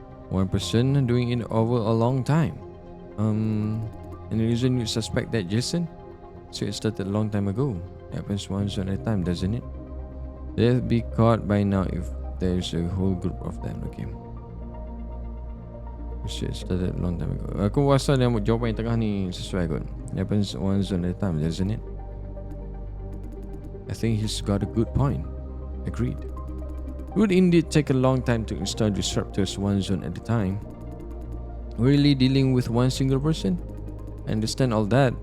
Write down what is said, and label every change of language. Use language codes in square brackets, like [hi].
[en] One person doing it over a long time. Any reason you suspect that, Jason? So it started a long time ago. It happens once at a time, doesn't it? They'll be caught by now if there's a whole group of them. Okay. So it started a long time ago. [ms] Aku rasa yang jawapan yang tengah ni sesuai kot. [en] It happens once at a time, doesn't it? I think he's got a good point. Agreed. It would indeed take a long time to install disruptors one zone at a time. Really dealing with one single person? I understand all that.